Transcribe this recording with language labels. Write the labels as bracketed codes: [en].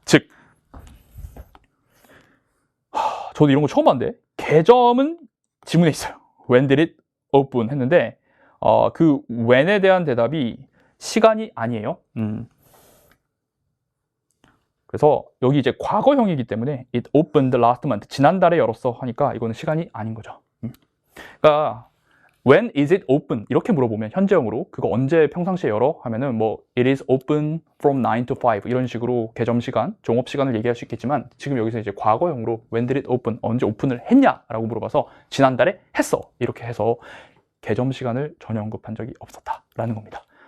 [ko] 즉, 저도 이런 거 처음 봤는데, 개점은 지문에 있어요. [en] When did it open? [ko] 했는데, 그 when에 대한 대답이 시간이 아니에요. 그래서 여기 이제 과거형이기 때문에 [en] it opened last month, [ko] 지난달에 열었어 하니까 이거는 시간이 아닌 거죠. [en] 그러니까 when is it open? [ko] 이렇게 물어보면 현재형으로 그거 언제 평상시에 열어? 하면은 뭐 [en] it is open from 9 to 5 [ko] 이런 식으로 개점 시간, 종업 시간을 얘기할 수 있겠지만 지금 여기서 이제 과거형으로 [en] when did it open? [ko] 언제 오픈을 했냐? 라고 물어봐서 지난달에 했어. 이렇게 해서 개점 시간을 전혀 언급한 적이 없었다 라는 겁니다.